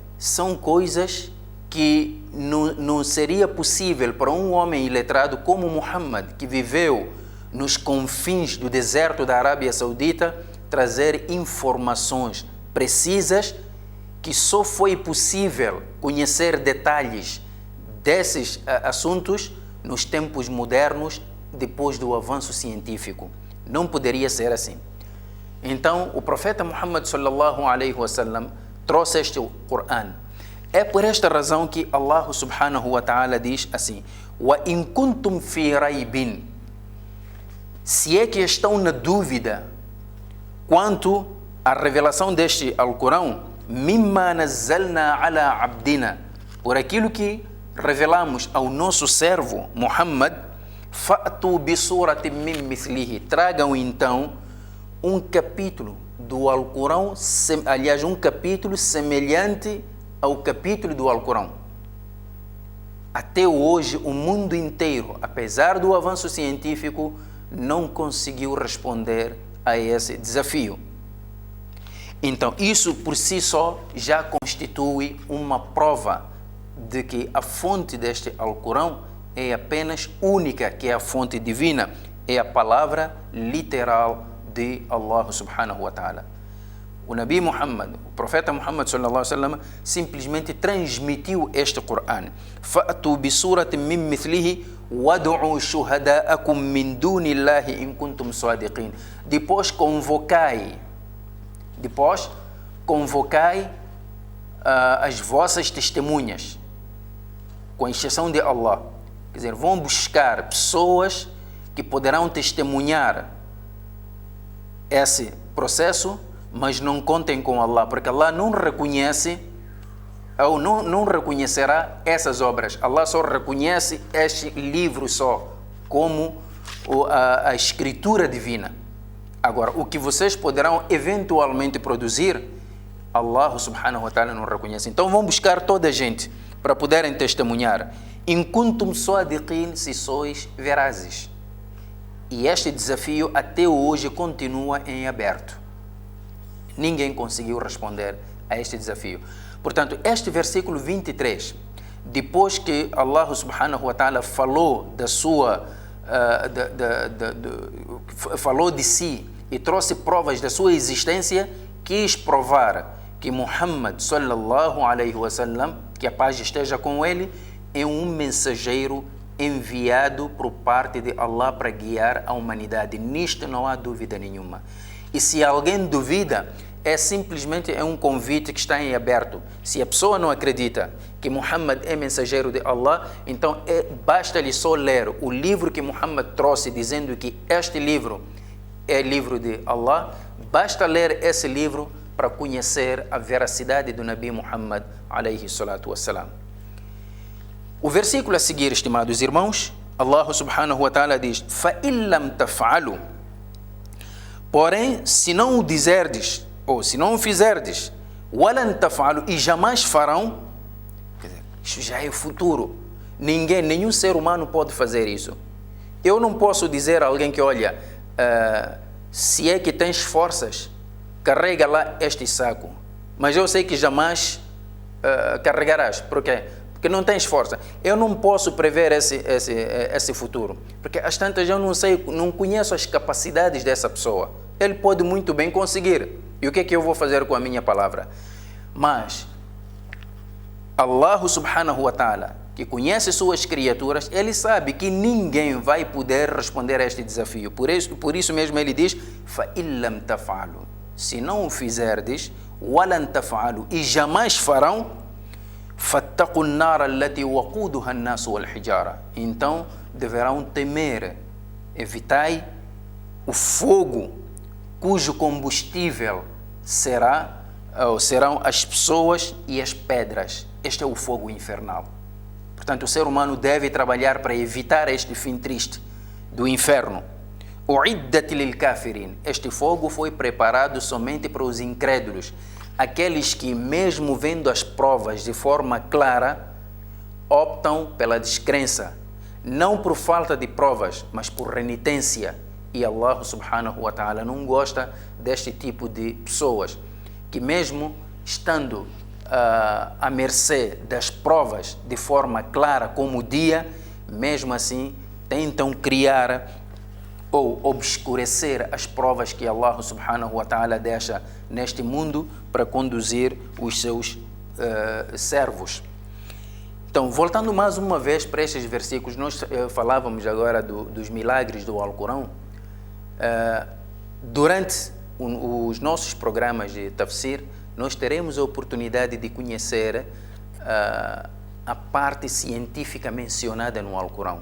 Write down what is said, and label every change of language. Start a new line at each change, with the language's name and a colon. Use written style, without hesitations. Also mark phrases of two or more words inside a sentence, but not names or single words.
Portuguese: São coisas que não seria possível para um homem iletrado como Muhammad, que viveu nos confins do deserto da Arábia Saudita, trazer informações precisas que só foi possível conhecer detalhes desses assuntos nos tempos modernos, depois do avanço científico. Não poderia ser assim. Então, o profeta Muhammad
Arabic: صلى الله عليه وسلم
Portuguese: trouxe este Corão. É por esta razão que Allah
Arabic: سبحانه وتعالى
Portuguese: diz assim:
Arabic: "وإن كنتم في ريب",
Portuguese: se é que estão na dúvida quanto à revelação deste Alcorão,
Arabic: "مما نزلنا على عبدنا",
Portuguese: por aquilo que revelamos ao nosso servo Muhammad,
Arabic: فأتوا بسورة من مثله.
Portuguese: Tragam então um capítulo do Alcorão, aliás, um capítulo semelhante ao capítulo do Alcorão. Até hoje, o mundo inteiro, apesar do avanço científico, não conseguiu responder a esse desafio. Então, isso por si só já constitui uma prova de que a fonte deste Alcorão é apenas única, que é a fonte divina, é a palavra literal de Allah
Arabic: سبحانه وتعالى.
Portuguese: O Nabi Muhammad, o profeta Muhammad
Arabic: صلى الله عليه وسلم,
Portuguese: simplesmente transmitiu este Coran.
Arabic: فأتوا بسورة من مثله وادعوا شهداءكم من دون الله إن كنتم صادقين.
Portuguese: Depois convocai as vossas testemunhas, com exceção de Allah. Quer dizer, vão buscar pessoas que poderão testemunhar esse processo, mas não contem com Allah, porque Allah não reconhece ou não reconhecerá essas obras. Allah só reconhece este livro só como a escritura divina. Agora, o que vocês poderão eventualmente produzir, Allah
Arabic: سبحانه وتعالى
Portuguese: não reconhece. Então vão buscar toda a gente para poderem testemunhar.
Arabic: إن كنتم صادقين,
Portuguese: se sois verazes. E este desafio até hoje continua em aberto. Ninguém conseguiu responder a este desafio. Portanto, este versículo 23, depois que Allah
Arabic: سبحانه وتعالى
Portuguese: falou falou de si e trouxe provas da sua existência, quis provar que Muhammad
Arabic: صلى الله عليه وسلم,
Portuguese: que a paz esteja com ele, é um mensageiro enviado por parte de Allah para guiar a humanidade. Nisto não há dúvida nenhuma. E se alguém duvida, é simplesmente um convite que está em aberto. Se a pessoa não acredita que Muhammad é mensageiro de Allah, então basta-lhe só ler o livro que Muhammad trouxe, dizendo que este livro é livro de Allah. Basta ler esse livro para conhecer a veracidade do Nabi Muhammad
Arabic: عليه الصلاة والسلام.
Portuguese: O versículo a seguir, estimados irmãos, Allah
Arabic: سبحانه وتعالى
Portuguese: diz:
Arabic: فَإِن لَمْ تَفْعَلُوا.
Portuguese: Porém, se não o dizerdes, ou se não o fizerdes,
Arabic: وَلَنْ تَفْعَلُوا,
Portuguese: e jamais farão, quer dizer, isso já é futuro. Nenhum ser humano pode fazer isso. Eu não posso dizer a alguém que, olha, se é que tens forças, carrega lá este saco, mas eu sei que jamais carregarás. Por quê? Porque não tens força. Eu não posso prever esse futuro, porque às tantas eu não conheço as capacidades dessa pessoa. Ele pode muito bem conseguir. E o que é que eu vou fazer com a minha palavra? Mas Allah
Arabic: سبحانه وتعالى,
Portuguese: que conhece suas criaturas, ele sabe que ninguém vai poder responder a este desafio. Por isso mesmo ele diz:
Arabic: فَإِن لَمْ تَفْعَلُوا.
Portuguese: Se não o fizerdes,
Arabic: وَلَنْ تَفْعَلُوا,
Portuguese: e jamais farão,
Arabic: فَاتَّقُوا النَّارَ الَّتِي وَقُودُهَا النَّاسُ وَالْحِجَارَةُ.
Portuguese: Então deverão temer, evitai o fogo cujo combustível serão as pessoas e as pedras. Este é o fogo infernal. Portanto, o ser humano deve trabalhar para evitar este fim triste do inferno.
Arabic: أعدت للكافرين.
Portuguese: Este fogo foi preparado somente para os incrédulos, aqueles que, mesmo vendo as provas de forma clara, optam pela descrença, não por falta de provas, mas por renitência. E Allah
Arabic: سبحانه وتعالى
Portuguese: não gosta deste tipo de pessoas, que mesmo estando à mercê das provas de forma clara como o dia, mesmo assim tentam criar ou obscurecer as provas que Allah
Arabic: سبحانه وتعالى
Portuguese: deixa neste mundo para conduzir os seus servos. Então, voltando mais uma vez para estes versículos, nós falávamos agora dos milagres do Alcorão. Durante os nossos programas de tafsir, nós teremos a oportunidade de conhecer a parte científica mencionada no Alcorão.